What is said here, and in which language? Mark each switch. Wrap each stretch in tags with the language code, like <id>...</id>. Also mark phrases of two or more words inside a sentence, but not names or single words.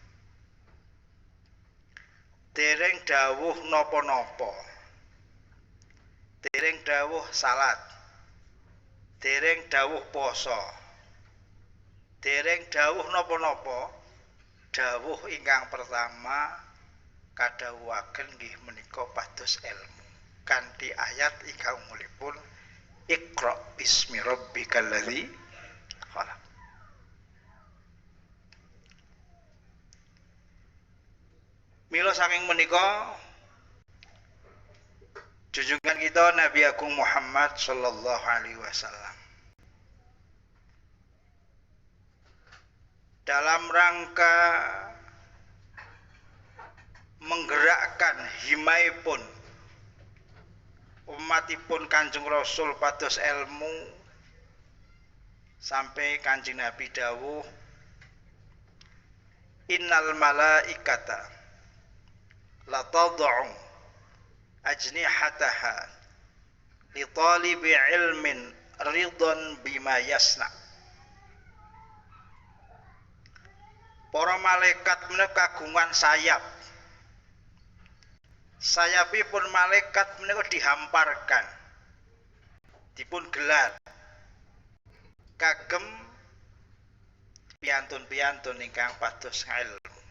<jv>dereng dawuh napa-napa, dereng dawuh salat, dereng dawuh poso, dereng dawuh napa-napa, dawuh ingkang pertama kadhawuhaken nggih menika pados ilmu kanthi ayat ingkang mulipun</jv> <ar>اقرأ باسم ربك الذي خلق.</ar> <jv>Mila saking menika junjungan kita Nabi Agung Muhammad</jv> <ar>صلى الله عليه وسلم</ar> <id>dalam rangka menggerakkan</id> <jv>himaipun umatipun Kanjeng Rasul pados ilmu sampai Kanjeng Nabi dawuh</jv> <ar>إن الملائكة لتضع أجنحتها لطالب العلم رضا بما يصنع.</ar> <jv>Para malaikat menika kagungan sayap. Sayapipun malaikat menika dihamparkan, dipun gelar kagem piantun-piantun ingkang pados ilmu.</jv>